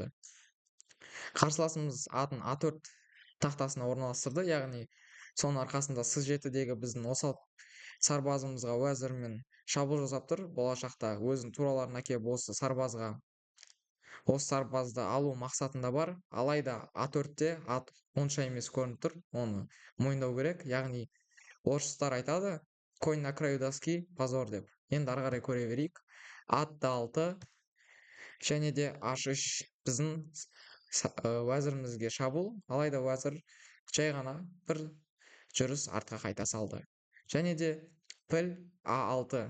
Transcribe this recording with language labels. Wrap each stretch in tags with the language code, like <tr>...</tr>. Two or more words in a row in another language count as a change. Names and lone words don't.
<kk>Қарсыласымыз атын А4 тақтасына орналастырды, яғни соның арқасында С7-дегі біздің осал сарбазымызға уәзірмен шабуыл жасап тұр. Болашақта өзінің тураларын әкеліп осы сарбазды алу мақсатында бар. Алайда А4-те ат онша емес көрініп тұр, оны мойындау керек. Яғни орыстар айтады,</kk> <ru>конь на краю доски позор деп.</ru> <kk>Енді ары қарай көре берейік. Ат Д6, және де H3 біздің уәзірімізге шабуыл. Алайда уәзір жай ғана бір жүріс артқа қайта салды. Және де піл А6.</kk>